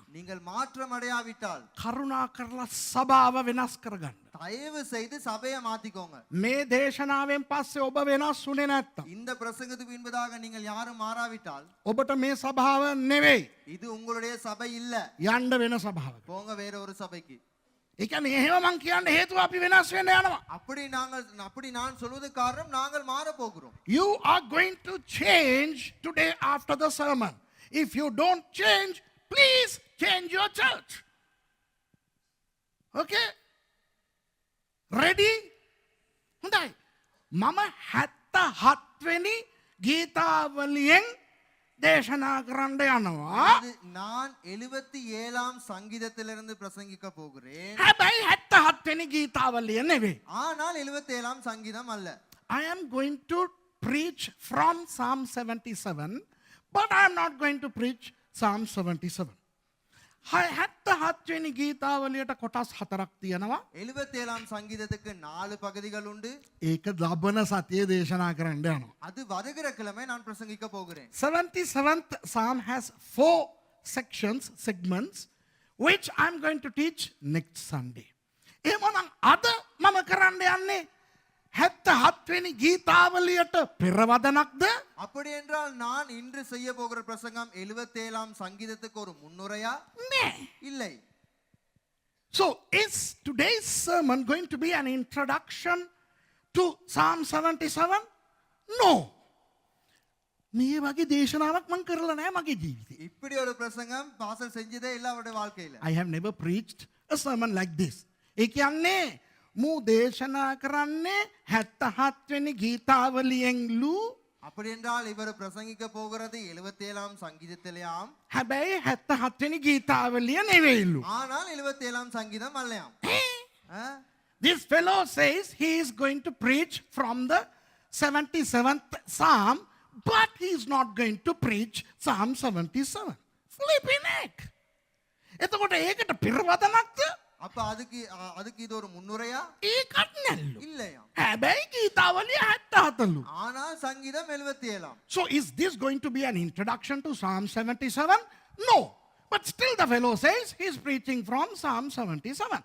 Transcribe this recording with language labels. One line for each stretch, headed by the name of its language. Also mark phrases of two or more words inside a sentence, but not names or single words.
Tamil: நீங்கள் மாற்றம் அடையாவிட்டால்
Sinhala: කරුණා කරලා සභාව වෙනස් කරගන්න.
Tamil: தயவு செய்து சபையை மாத்திக்கோங்க.
Sinhala: මේ දේශනාවෙන් පස්සේ ඔබ වෙනස් වුනේ නැත්තම්
Tamil: இந்த பிரசங்கத்துக்கு பின்பதாக நீங்கள் யாரும் மாறாவிட்டால்
Sinhala: ඔබට මේ සභාව නෙවෙයි
Tamil: இது உங்களுடைய சபை இல்ல.
Sinhala: යන්න වෙන සභාවක.
Tamil: போங்க வேற ஒரு சபைக்கு.
Sinhala: ඒ කියන්නේ එහෙම මං කියන්න හේතුව අපි වෙනස් වෙන්න යනවා.
Tamil: அப்படி நான் சொல்வது காரணம் நாங்கள் மாற போகிறோம்.
English: You are going to change today after the sermon. If you don't change, please change your church. Okay? Ready?
Sinhala: හොඳයි. මම 77 වෙනි ගීතාවලියෙන් දේශනා කරන්න යනවා.
Tamil: நான் 77ஆம் சங்கீதத்திலிருந்து பிரசங்கிக்க போகிறேன்.
Sinhala: හැබැයි 77 වෙනි ගීතාවලිය නෙවෙයි.
Tamil: ஆனால் 77ஆம் சங்கீதம் அல்ல.
English: I am going to preach from Psalm 77, but I am not going to preach Psalm 77.
Sinhala: 77 වෙනි ගීතාවලියට කොටස් 4ක් තියෙනවා.
Tamil: 77ஆம் சங்கீதத்துக்கு 4 பகுதிகள் உண்டு.
Sinhala: ඒක ලබන සතියේ දේශනා කරන්න යනවා.
Tamil: அது வருகிற கிழமை நான் பிரசங்கிக்க போகிறேன்.
English: 77th Psalm has 4 segments, which I am going to teach next Sunday.
Sinhala: එහෙමනම් අද මම කරන්න යන්නේ 77 වෙනි ගීතාවලියට පෙරවදනක්ද?
Tamil: அப்படி என்றால் நான் இன்று செய்ய போகிற பிரசங்கம் 77ஆம் சங்கீதத்துக்கு ஒரு முன்னுரையா?
Sinhala: நே.
Tamil: இல்லை.
English: So is today's sermon going to be an introduction to Psalm 77? No.
Sinhala: මේ වගේ දේශනාවක් මම කරලා නැහැ මගේ ජීවිතේ.
Tamil: இப்படி ஒரு பிரசங்கம் பாஸ்டர் செஞ்சதே இல்ல அவருடைய வாழ்க்கையில.
English: I have never preached a sermon like this.
Sinhala: ඒ කියන්නේ මූ දේශනා කරන්නේ 77 වෙනි ගීතාවලියෙන්ලු
Tamil: அப்படி என்றால் இவர் பிரசங்கிக்க போகிறது 77ஆம் சங்கீதத்திலேயாம்.
Sinhala: හැබැයි 77 වෙනි ගීතාවලිය නෙවෙයිලු.
Tamil: ஆனால் 77ஆம் சங்கீதம் அல்லையாம்.
English: This fellow says he is going to preach from the 77th Psalm, but he is not going to preach Psalm 77. Flipping heck.
Sinhala: එතකොට ඒකට පිරවදනක්ද?
Tamil: அப்ப அதுக்கு இது ஒரு முன்னுரையா?
Sinhala: ඒකත් නැල්ලු.
Tamil: இல்லையா.
Sinhala: හැබැයි ගීතාවලිය 77ලු.
Tamil: ஆனால் சங்கீதம் 77ஆம்.
English: So is this going to be an introduction to Psalm 77? No. But still the fellow says he is preaching from Psalm 77.